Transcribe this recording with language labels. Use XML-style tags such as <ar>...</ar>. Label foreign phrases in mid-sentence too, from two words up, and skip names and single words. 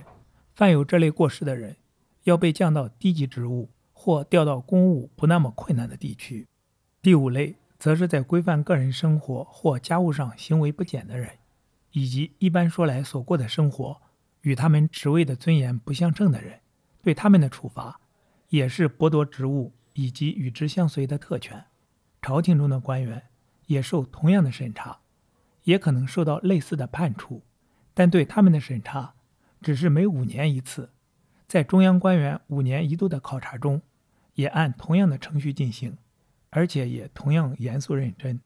<zh>犯有這類過失的人，要被降到低級職務，或調到公務不那麼困難的地區。第五類則是在規範個人生活或家務上行為不檢的人，以及一般說來所過的生活與他們職位的尊嚴不相稱的人。對他們的處罰也是剝奪職務以及與之相隨的特權。朝廷中的官員也受同樣的審查，也可能受到類似的判處，但对他們的審查只是每5年一次。在中央官员5年1度的考察中，也按同樣的程序進行，而且也同樣嚴肅認真。</zh>